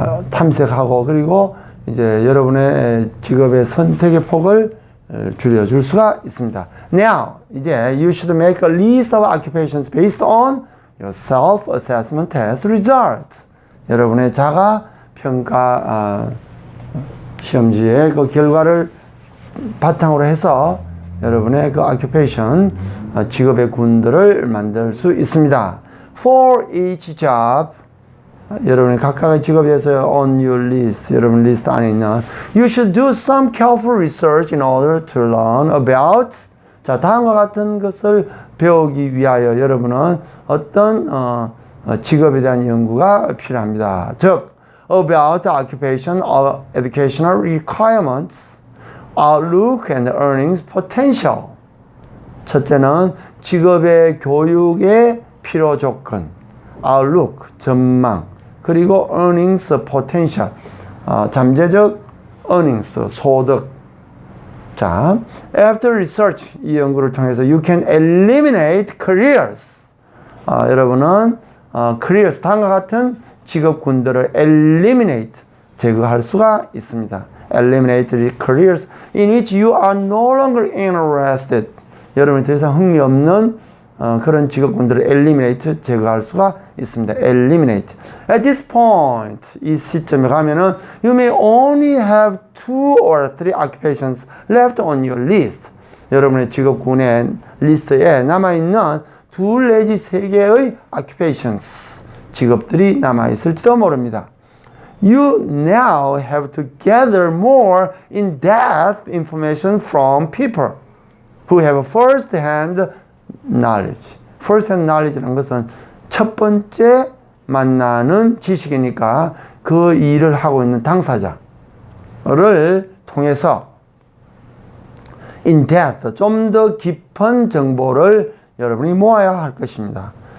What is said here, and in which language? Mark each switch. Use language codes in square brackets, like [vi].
[ko] 탐색하고 그리고 이제 여러분의 직업의 선택의 폭을 줄여줄 수가 있습니다. [en] Now, [ko] 이제 [en] you should make a list of occupations based on your self-assessment test results. [ko] 여러분의 자가 평가 시험지의 그 결과를 바탕으로 해서 여러분의 그 occupation 직업의 군들을 만들 수 있습니다. [en] For each job, [ko] 여러분의 각각의 직업에 대해서 [en] on your list, [ko] 여러분 리스트 안에 있는 [en] you should do some careful research in order to learn about. [ko] 자, 다음과 같은 것을 배우기 위하여 여러분은 어떤 직업에 대한 연구가 필요합니다. [en] 즉, about the occupation of educational requirements, outlook and earnings potential. [ko] 첫째는 직업의 교육의 필요 조건, outlook, 전망, 그리고 [en] earnings potential, [ko] 잠재적 earnings, 소득. [en] 자, after research, [ko] 이 연구를 통해서 [en] you can eliminate careers. [ko] 여러분은 careers, 다음과 같은 직업군들을 eliminate, 제거할 수가 있습니다. [en] Eliminate the careers in which you are no longer interested. [ko] 여러분이 더 이상 흥미 없는 그런 직업군들을 eliminate, 제거할 수가 있습니다. [en] Eliminate. At this point, [ko] 이 시점에 가면은 [en] you may only have 2 or 3 occupations left on your list. [ko] 여러분의 직업군의 리스트에 남아있는 2 내지 3개의 occupations, 직업들이 남아있을지도 모릅니다. [en] You now have to gather more in-depth information from people who have first-hand knowledge. [ko] first-hand knowledge라는 것은 첫 번째 만나는 지식이니까 그 일을 하고 있는 당사자를 통해서 in-depth, 좀 더 깊은 정보를 여러분이 모아야 할 것입니다.